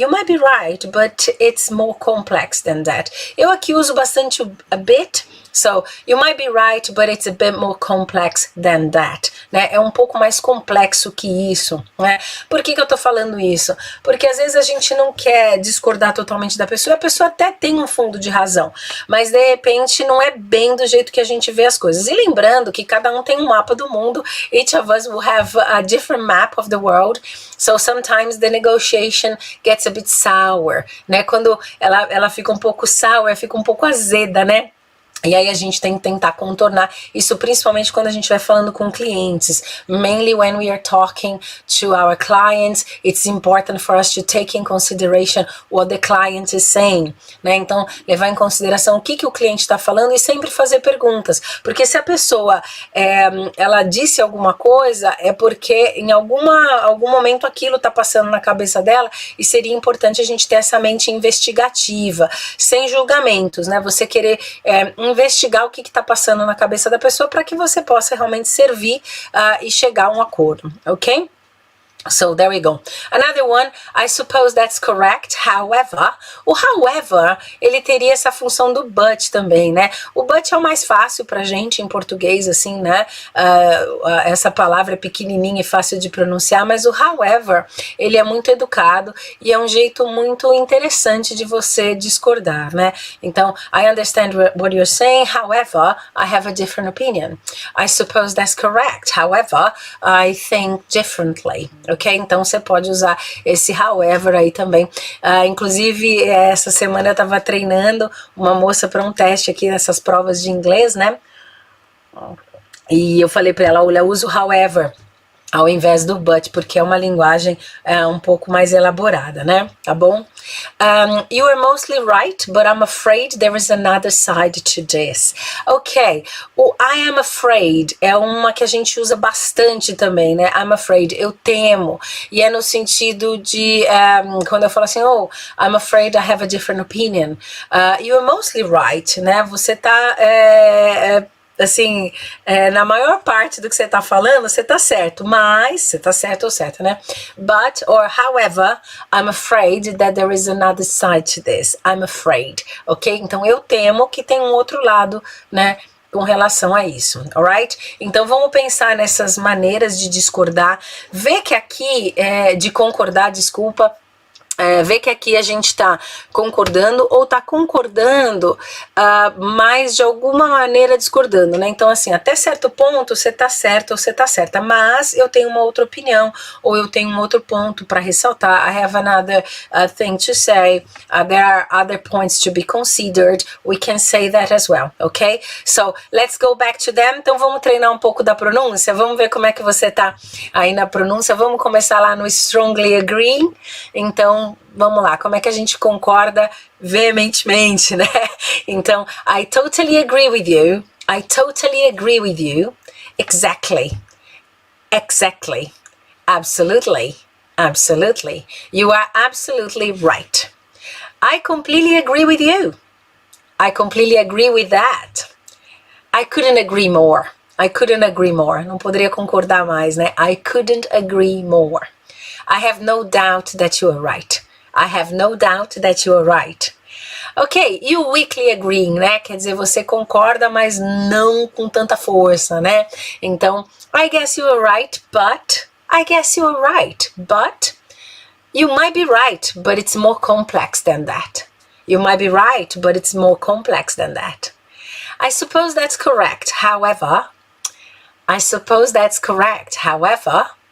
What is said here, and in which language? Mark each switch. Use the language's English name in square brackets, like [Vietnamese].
[English] You might be right, but it's more complex than that. [Portuguese] Eu aqui uso bastante a bit. [English] So, you might be right, but it's a bit more complex than that, né? [Portuguese] É um pouco mais complexo que isso, né? Por que eu tô falando isso? Porque às vezes a gente não quer discordar totalmente da pessoa, a pessoa até tem um fundo de razão, mas de repente não é bem do jeito que a gente vê as coisas. E lembrando que cada um tem um mapa do mundo, [English] each of us will have a different map of the world, so sometimes the negotiation gets a bit sour, [Portuguese] né? Quando ela fica um pouco sour, fica um pouco azeda, né? E aí a gente tem que tentar contornar isso, principalmente quando a gente vai falando com clientes. [English] Mainly when we are talking to our clients, it's important for us to take in consideration what the client is saying, né? [Portuguese] Então, levar em consideração o que o cliente está falando e sempre fazer perguntas. Porque se a pessoa, ela disse alguma coisa, é porque em algum momento aquilo está passando na cabeça dela e seria importante a gente ter essa mente investigativa, sem julgamentos, né? Você querer investigar o que está passando na cabeça da pessoa para que você possa realmente servir e chegar a um acordo, ok? [English] So there we go. Another one, I suppose that's correct, however. [Portuguese] O however, ele teria essa função do but também, né? O but é o mais fácil pra gente em português, assim, né? Essa palavra é pequenininha e fácil de pronunciar, mas o however, ele é muito educado e é um jeito muito interessante de você discordar, né? [English] Então, I understand what you're saying, however, I have a different opinion. I suppose that's correct, however, I think differently. Ok? [Portuguese] Então você pode usar esse however aí também. Inclusive, essa semana eu estava treinando uma moça para um teste aqui nessas provas de inglês, né? E eu falei para ela, olha, usa o however ao invés do but, porque é uma linguagem um pouco mais elaborada, né? Tá bom? [English] You are mostly right, but I'm afraid there is another side to this. [Portuguese] Ok, o I am afraid é uma que a gente usa bastante também, né? I'm afraid, eu temo. E é no sentido de, quando eu falo assim, [English] oh, I'm afraid I have a different opinion. You are mostly right, né? [Portuguese] Você tá... assim, na maior parte do que você tá falando, você tá certo, mas você tá certo ou certa, né? [English] But, or however, I'm afraid that there is another side to this. I'm afraid, ok? [Portuguese] Então, eu temo que tem um outro lado, né? Com relação a isso, alright? Então vamos pensar nessas maneiras de discordar, ver que aqui, de concordar, desculpa, ver que aqui a gente está concordando ou está concordando, mas de alguma maneira discordando, né? Então, assim, até certo ponto você está certo ou você está certa, mas eu tenho uma outra opinião ou eu tenho um outro ponto para ressaltar. [English] I have another thing to say. There are other points to be considered. We can say that as well, ok? So, let's go back to them. [Portuguese] Então, vamos treinar um pouco da pronúncia. Vamos ver como é que você está aí na pronúncia. Vamos começar lá no strongly agree. Então, vamos lá, como é que a gente concorda veementemente, né? [English] Então, I totally agree with you. I totally agree with you. Exactly. Exactly. Absolutely. Absolutely. You are absolutely right. I completely agree with you. I completely agree with that. I couldn't agree more. I couldn't agree more. [Portuguese] Não poderia concordar mais, né? [English] I couldn't agree more. I have no doubt that you are right. I have no doubt that you are right. [Portuguese] Ok, e o weakly agreeing, né? Quer dizer, você concorda, mas não com tanta força, né? [English] Então, I guess you are right, but... I guess you are right, but... You might be right, but it's more complex than that. You might be right, but it's more complex than that. I suppose that's correct, however... I suppose that's correct, however...